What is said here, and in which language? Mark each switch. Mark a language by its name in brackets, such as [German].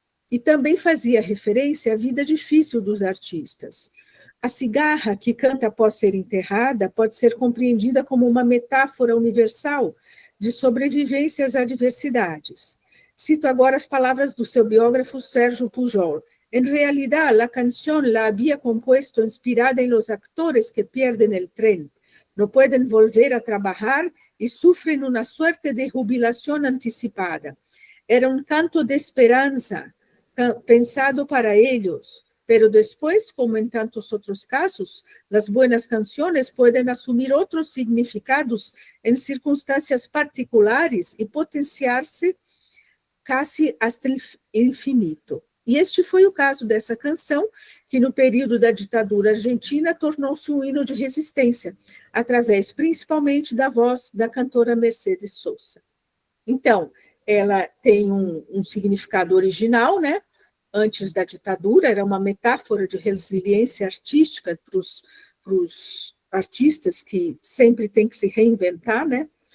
[Portuguese] E também fazia referência à vida difícil dos artistas. A cigarra, que canta após ser enterrada, pode ser compreendida como uma metáfora universal de sobrevivência às adversidades. Cito agora as palavras do seu biógrafo Sérgio Pujol. [Spanish] En realidad, la canción la había compuesto inspirada en los actores que pierden el tren, no pueden volver a trabajar y sufren una suerte de jubilación anticipada. Era un canto de esperanza, pensado para ellos, pero después, como en tantos otros casos, las buenas canciones pueden asumir otros significados en circunstancias particulares y potenciar-se casi hasta el infinito. [Portuguese] E este foi o caso dessa canção, que no período da ditadura argentina tornou-se um hino de resistência, através principalmente da voz da cantora Mercedes Sosa. Então, ela tem um significado original, né? Antes da ditadura, era uma metáfora de resiliência artística para os artistas que sempre têm que se reinventar, né?